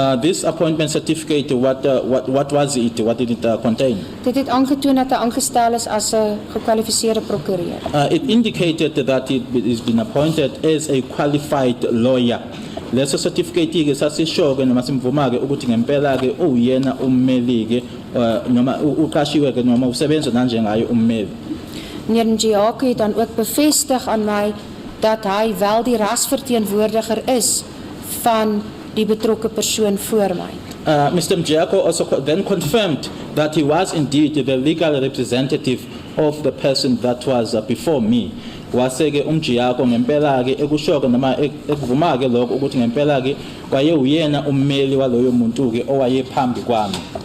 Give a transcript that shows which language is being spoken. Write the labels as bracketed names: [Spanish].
[English] This appointment certificate, what was it? What did it contain? [Afrikaans] Dit het aangetoon dat hy aangestel is as 'n gekwalifiseerde prokureur. [English] It indicated that it has been appointed as a qualified lawyer. [Zulu] Leso certificate ke sasisho ke noma simvuma ke ukuthi ngempela ke uyena ummeli ke noma uqashiwe ke noma usebenza nanjengayo ummeli. [Afrikaans] Meneer Njiako het dan ook bevestig aan my dat hy wel die rasverteenwoordiger is van die betrokke persoon voor my. [English] Mr. Mjiako also then confirmed that he was indeed the legal representative of the person that was before me. [Zulu] Waseke Mjiako ngempela ke ekushoka noma ekuvuma ke lokho ukuthi ngempela ke waye uyena ummeli waloyo muntu ke owaye phambi kwami.